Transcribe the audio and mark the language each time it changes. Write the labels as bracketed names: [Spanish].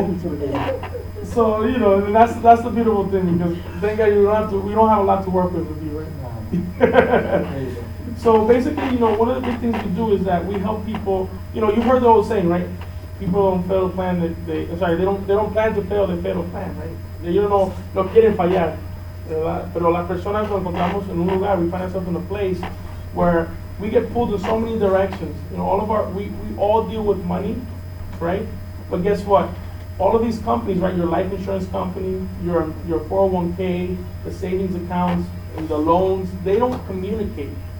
[English] no consolidation. So, you know, and that's the beautiful thing, because thank God we don't have a lot to work with you, right? There you go. So basically, you know, one of the big things we do is that we help people. You know, you've heard the old saying, right? People don't fail to plan. They don't plan to fail. They fail to plan, right? You don't know, [Spanish] no quieren fallar, ¿verdad? Pero las personas nos encontramos en un lugar. [English] We find ourselves in a place where we get pulled in so many directions. You know, we all deal with money, right? But guess what? All of these companies, right? Your life insurance company, your 401k, the savings accounts, and the loans, they don't communicate.